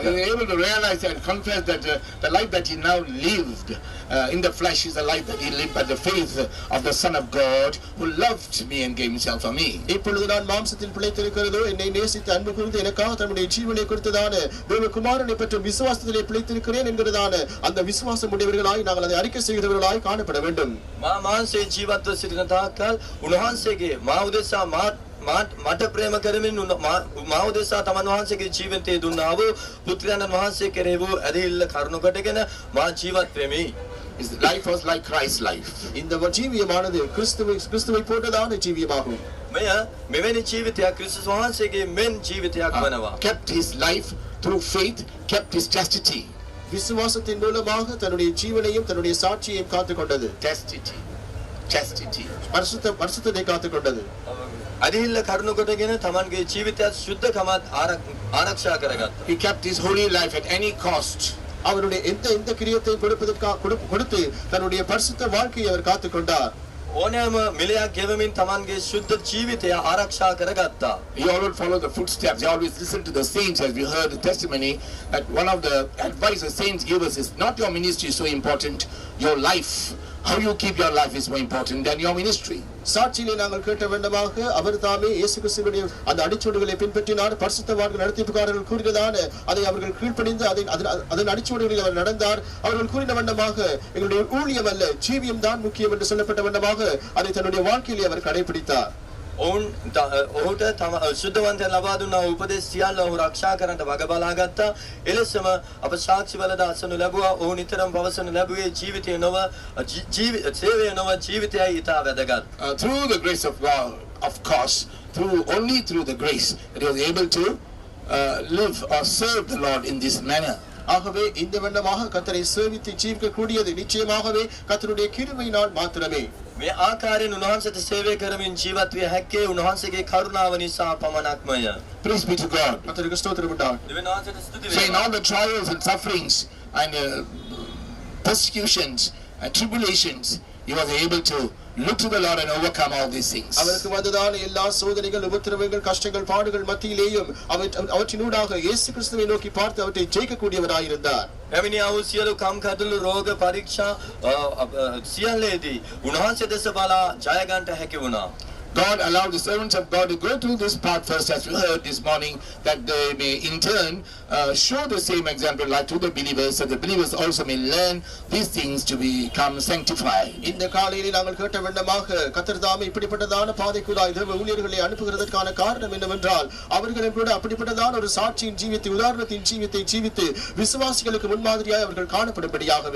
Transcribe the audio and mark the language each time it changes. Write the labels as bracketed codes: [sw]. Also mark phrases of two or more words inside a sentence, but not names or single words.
[en] You are able to realize and confess that the life that he now lived in the flesh is the life that he lived by the faith of the Son of God who loved me and gave himself for me. [ta] இப்பொழுது நான் மாம்சத்தில் பிழைத்திருக்கிறதோ, என்னை நேசித்து அன்பு கூர்ந்து எனக்காக தன்னுடைய ஜீவனை கொடுத்ததான தேவகுமாரனை பற்றி விசுவாசத்திலே பிழைத்திருக்கிறேன் என்கிறதான அந்த விசுவாசம் உடையவர்களாய் நாங்கள் அதை அறிக்கை செய்கிறவர்களாய் காணப்பட வேண்டும். [si] මා මාංශයේ ජීවත්ව සිටින තාක්කල් උන්වහන්සේගේ මා උදෙසා මට ප්‍රේම කරමින් මා උදෙසා තමන් වහන්සේගේ ජීවිතය දුන්නා වූ පුත්‍රයන්න් වහන්සේ කෙරෙහි වූ ඇදහිල්ල කරුණු කොටගෙන මා ජීවත් වෙමි. [en] His life was like Christ's life. [ta] இந்த ஜீவியமானது கிறிஸ்துவை போன்றதான ஜீவியமாகும். [si] මෙය මෙවැනි ජීවිතයක් ක්‍රිස්තුස් වහන්සේගේ මෙන් ජීවිතයක් වනවා. [en] Kept his life through faith, kept his chastity. [ta] விசுவாசத்தின் மூலமாக தன்னுடைய ஜீவனையும் தன்னுடைய சாட்சியையும் காத்துக்கொண்டது. [en] Chastity. [ta] பரிசுத்தத்தை காத்துக்கொண்டது. [si] ඇදහිල්ල කරුණු කොටගෙන තමන්ගේ ජීවිතයත් සුද්ධකමත් ආරක්ෂා කරගත්තා. [en] He kept his holy life at any cost. [ta] அவருடைய எந்த கிரியத்தை கொடுத்து தன்னுடைய பரிசுத்த வாழ்க்கையை அவர் காத்துக்கொண்டார். [si] ඕනෑම මිලයක් ගෙවමින් තමන්ගේ සුද්ධ ජීවිතය ආරක්ෂා කරගත්තා. [en] He always followed the footsteps. He always listened to the saints, as we heard the testimony that one of the advice the saints give us is not your ministry is so important, your life. How you keep your life is more important than your ministry. [ta] சாட்சியிலே நாங்கள் கேட்ட வேண்டமாக அவர் தாமே இயேசு கிறிஸ்துவினுடைய அந்த அடிச்சுவடுகளை பின்பற்றினார். பரிசுத்தவான்கள் நடத்திப்புக்காரர்கள் கூறினதான அதை அவர்கள் கீழ்ப்படிந்து அதன் அடிச்சுவடுகளில் அவர் நடந்தார். அவர்கள் கூறின வண்ணமாக எங்களுடைய ஊழியம் அல்ல ஜீவியம் தான் முக்கியம் என்று சொல்லப்பட்ட வண்ணமாக அதை தன்னுடைய வாழ்க்கையிலே அவர் கடைபிடித்தார். [si] ඔහුට තම සුද්ධවන්තයන් ලබා දුන්නා වූ උපදෙස් සියල්ල ඔහු රක්ෂා කරන්නට වග බලා ගත්තා. එලෙසම අප සාක්ෂිවලද අසනු ලැබුවා. ඔහු නිතරම පවසනු ලැබුවේ ජීවිතය නොව සේවය නොව ජීවිතයයි ඉතා වැදගත්. [en] Through the grace of God, of course, only through the grace that he was able to live or serve the Lord in this manner. [ta] ஆகவே இந்த வண்ணமாக கர்த்தரை சேவித்து ஜீவிக்க கூடியது நிச்சயமாகவே கர்த்தருடைய கிருபையினால் மாத்திரமே. [si] මේ ආකාරයෙන් උන්වහන්සේට සේවය කරමින් ජීවත් විය හැක්කේ උන්වහන්සේගේ කරුණාව නිසා පමණක්මය. [en] Praise be to God. [ta] கர்த்தருக்கு ஸ்தோத்திரம் உண்டாகட்டும். [si] දෙවියන් වහන්සේට ස්තුති [en] So in [si] වේවා. [en] all the trials and sufferings and persecutions and tribulations, he was able to look to the Lord and overcome all these things. [ta] அவருக்கு வந்ததான எல்லா சோதனைகள் உபத்திரவங்கள் கஷ்டங்கள் பாடுகள் மத்தியிலேயும் அவற்றினூடாக இயேசு கிறிஸ்துவை நோக்கி பார்த்து அவற்றை ஜெயிக்கக்கூடியவராய் இருந்தார். [si] පැමිණි ආ වූ සියලු කම්කටොළු රෝග පරීක්ෂා සියල්ලේදී උන්වහන්සේ දෙස බලා ජය ගන්නට හැකි වුණා. [en] God allowed the servants of God to go through this part first, as we heard this morning, that they may in turn show the same example like to the believers, so the believers also may learn these things to become sanctified. [ta] இந்த காலையிலே நாங்கள் கேட்ட வண்ணமாக கர்த்தர் தாமே இப்படிப்பட்டதான பாதைக்குள்ளாய் தேவ ஊழியர்களை அனுப்புகிறதற்கான காரணம் என்னவென்றால் அவர்களும் கூட அப்படிப்பட்டதான ஒரு சாட்சியின் ஜீவித்து உதாரணத்தின் ஜீவித்தை ஜீவித்து விசுவாசிகளுக்கு முன்மாதிரியாய் அவர்கள் காணப்படும்படியாகவே.